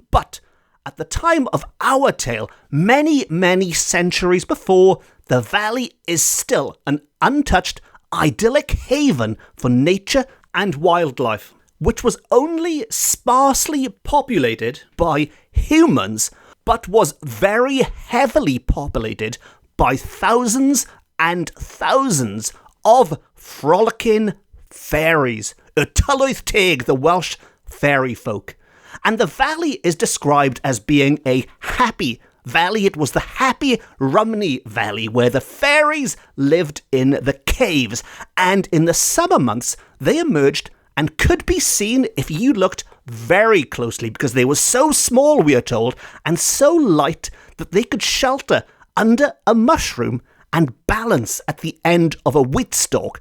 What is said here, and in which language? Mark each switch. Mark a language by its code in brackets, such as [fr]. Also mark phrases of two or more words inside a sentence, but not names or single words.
[en] But at the time of our tale, many, many centuries before, the valley is still an untouched, idyllic haven for nature and wildlife, which was only sparsely populated by humans, but was very heavily populated by thousands and thousands of frolicking fairies, [cy] y tylwyth teg, [en] the Welsh fairy folk. And the valley is described as being a happy valley. It was the happy Rhymney Valley where the fairies lived in the caves, and in the summer months they emerged and could be seen if you looked very closely, because they were so small, we are told, and so light that they could shelter under a mushroom and balance at the end of a wheat stalk.